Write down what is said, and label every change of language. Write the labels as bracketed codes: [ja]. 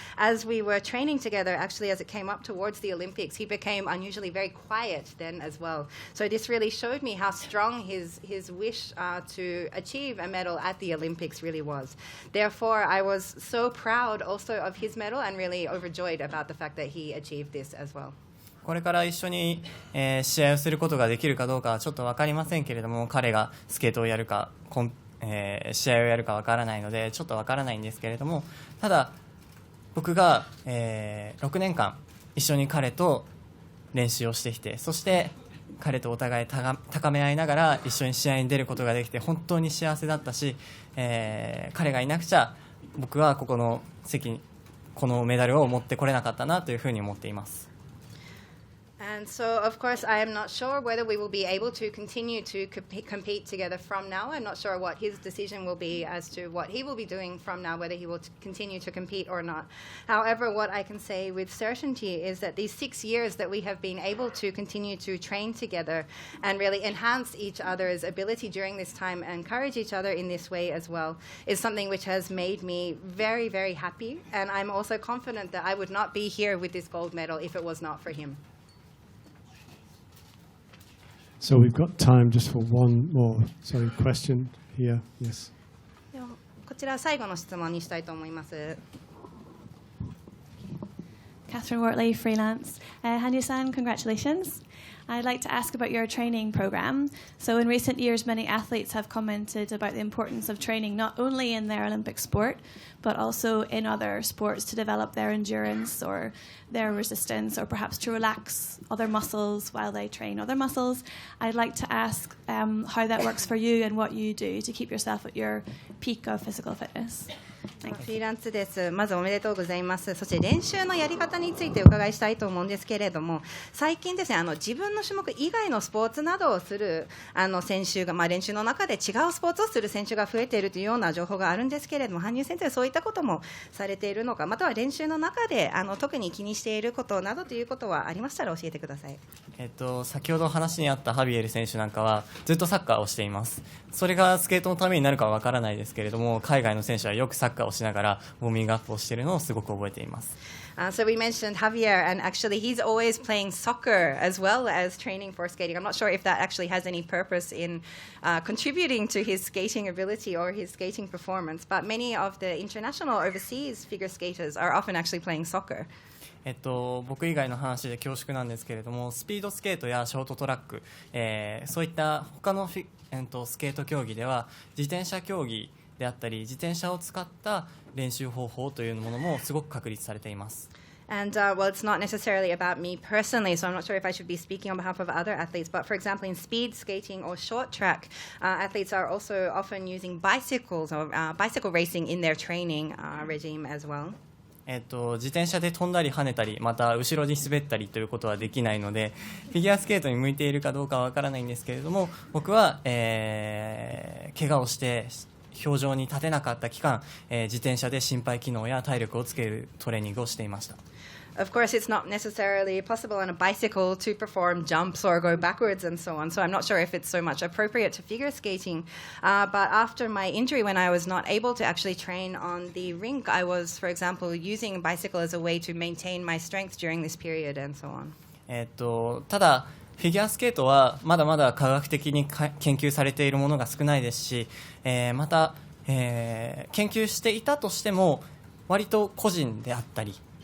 [en] As we were training together, actually, as it came up towards the Olympics, he became unusually very quiet then as well. So this really showed me how strong his wish to achieve a medal at the Olympics really was. Therefore, I was so proud also of his medal and really overjoyed about the fact that he achieved this as well. [ja] これから一緒に、試合をすることができるかどうかはちょっと分かりませんけれども、彼がスケートをやるか、試合をやるか分からないのでちょっと分からないんですけれども、ただ僕が、6年間一緒に彼と練習をしてきて、そして彼とお互い高め合いながら一緒に試合に出ることができて本当に幸せだったし、彼がいなくちゃ僕はこの席にこのメダルを持ってこれなかったなというふうに思っています。 [en] And so, of course, I am not sure whether we will be able to continue to compete together from now. I'm not sure what his decision will be as to what he will be doing from now, whether he will continue to compete or not. However, what I can say with certainty is that these 6 years that we have been able to continue to train together and really enhance each other's ability during this time and encourage each other in this way as well is something which has made me very, very happy. And I'm also confident that I would not be here with this gold medal if it was not for him. So we've got time just for one more question here. Yes. [ja] ではこちら最後の質問にしたいと思います。 [en] Catherine Wortley, freelance. Hanyu-san, congratulations. I'd like to ask about your training program. So in recent years, many athletes have commented about the importance of training not only in their Olympic sport, but also in other sports to develop their endurance or their resistance, or perhaps to relax other muscles while they train other muscles. I'd like to ask how that works for you and what you do to keep yourself at your peak of physical fitness. [ja] フリーランスです。まずおめでとうございます。そして練習のやり方についてお伺いしたいと思うんですけれども、最近ですね、自分の種目以外のスポーツなどをする選手が、練習の中で違うスポーツをする選手が増えているというような情報があるんですけれども、羽生先生、そういったこともされているのか、または練習の中で特に気にしていることなどということはありましたら教えてください。先ほど話にあったハビエル選手なんかはずっとサッカーをしています。それがスケートのためになるかは分からないですけれども、海外の選手はよくサッカーをしながらウォーミングアップをしているのをすごく覚えています。 [en] So we mentioned Javier, and actually he's always playing soccer as well as training for skating. I'm not sure if that actually has any purpose in contributing to his skating ability or his skating performance, but many of the international overseas figure skaters are often actually playing soccer. [ja] 僕以外の話で恐縮なんですけれども、スピードスケートやショートトラック、そういった他のスケート競技では自転車競技であったり自転車を使った練習方法というものもすごく確立されています。 [en] And well, it's not necessarily about me personally, so I'm not sure if I should be speaking on behalf of other athletes. But for example, in speed skating or short track, athletes are also often using bicycles or bicycle racing in their training regime as well. [ja] 自転車で飛んだり跳ねたりまた後ろに滑ったりということはできないのでフィギュアスケートに向いているかどうかはわからないんですけれども僕は、怪我をして氷上に立てなかった期間、自転車で心肺機能や体力をつけるトレーニングをしていました。 [en] Of course, it's not necessarily possible on a bicycle to perform jumps or go backwards and so on, so I'm not sure if it's so much appropriate to figure skating. But after my injury, when I was not able to actually train on the rink, I was, for example, using a bicycle as a way to maintain my strength during this period and so on. [ja] ただフィギュアスケートはまだまだ科学的に研究されているものが少ないですし、また、研究していたとしても割と個人であったり、